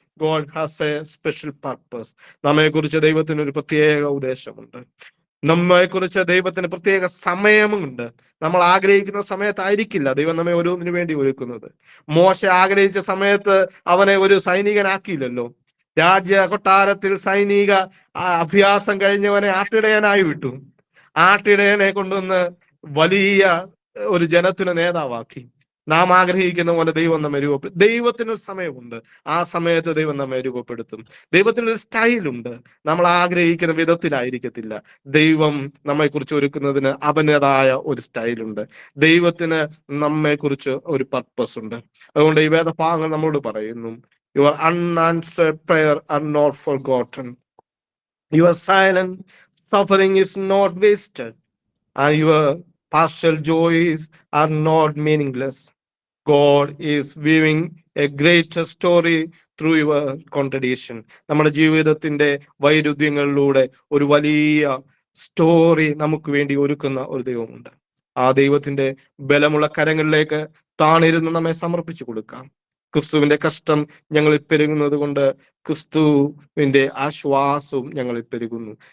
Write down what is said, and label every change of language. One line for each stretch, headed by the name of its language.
English: God has a special purpose.
Malayalam: നമ്മെക്കുറിച്ച് ദൈവത്തിന് ഒരു പ്രത്യേക ഉദ്ദേശമുണ്ട്. നമ്മെക്കുറിച്ച് ദൈവത്തിന് പ്രത്യേക സമയമുണ്ട്. നമ്മൾ ആഗ്രഹിക്കുന്ന സമയത്തായിരിക്കില്ല ദൈവം നമ്മെ ഓരോന്നിനു വേണ്ടി ഒരുക്കുന്നത്. മോശ ആഗ്രഹിച്ച സമയത്ത് അവനെ ഒരു സൈനികനാക്കിയില്ലല്ലോ. രാജ്യ കൊട്ടാരത്തിൽ സൈനിക അഭ്യാസം കഴിഞ്ഞവനെ ആട്ടിടയനായി വിട്ടു. ആട്ടിടയനെ കൊണ്ടുവന്ന് വലിയ ഒരു ജനത്തിന് നേതാവാക്കി. നാം ആഗ്രഹിക്കുന്ന പോലെ ദൈവം നമ്മെ രൂപപ്പെടുത്തും. ദൈവത്തിനൊരു സമയമുണ്ട്, ആ സമയത്ത് ദൈവം നമ്മെ രൂപപ്പെടുത്തും. ദൈവത്തിനൊരു സ്റ്റൈലുണ്ട്, നമ്മൾ ആഗ്രഹിക്കുന്ന വിധത്തിലായിരിക്കത്തില്ല. ദൈവം നമ്മെക്കുറിച്ച് ഒരുക്കുന്നതിന് അവനതായ ഒരു സ്റ്റൈലുണ്ട്. ദൈവത്തിന് നമ്മെക്കുറിച്ച് ഒരു പർപ്പസ് ഉണ്ട്. അതുകൊണ്ട് ഈ വേദഭാഗങ്ങൾ നമ്മളോട് പറയുന്നു,
English: your unanswered prayer are not forgotten. Your silent suffering is not wasted. And your partial joys are not meaningless. God is weaving a greater story through your contradiction.
Malayalam: നമ്മുടെ ജീവിതത്തിന്റെ വൈരുദ്ധ്യങ്ങളിലൂടെ ഒരു വലിയ സ്റ്റോറി നമുക്ക് വേണ്ടി ഒരുക്കുന്ന ഒരു ദൈവമുണ്ട്. ആ ദൈവത്തിന്റെ ബലമുള്ള കരങ്ങളിലേക്ക് താണിരുന്ന് നമ്മെ സമർപ്പിച്ചു കൊടുക്കാം. ക്രിസ്തുവിന്റെ കഷ്ടം ഞങ്ങളിൽ പെരുകുന്നത് കൊണ്ട് ക്രിസ്തുവിന്റെ ആശ്വാസവും ഞങ്ങളിൽ പെരുകുന്നു.